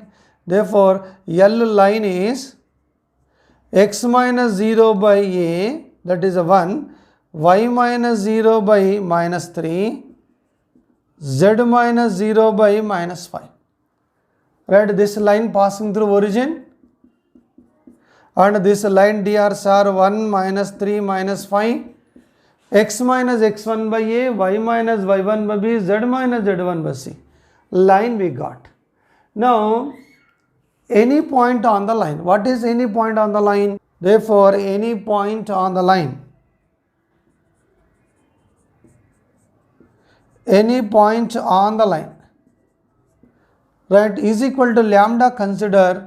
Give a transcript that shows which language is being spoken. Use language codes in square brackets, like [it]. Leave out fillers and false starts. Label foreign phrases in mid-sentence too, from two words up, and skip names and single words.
[en] Therefore, L line is x minus 0 by a, that is a 1, y minus 0 by minus 3, z minus 0 by minus 5. Right, this line passing through origin, and this line drs are 1 minus 3 minus 5, x minus x1 by a, y minus y1 by b, z minus z1 by c. Line we got. Now, any point on the line. What is any point on the line? Therefore, any point on the line. Any point on the line, right, is equal to lambda consider.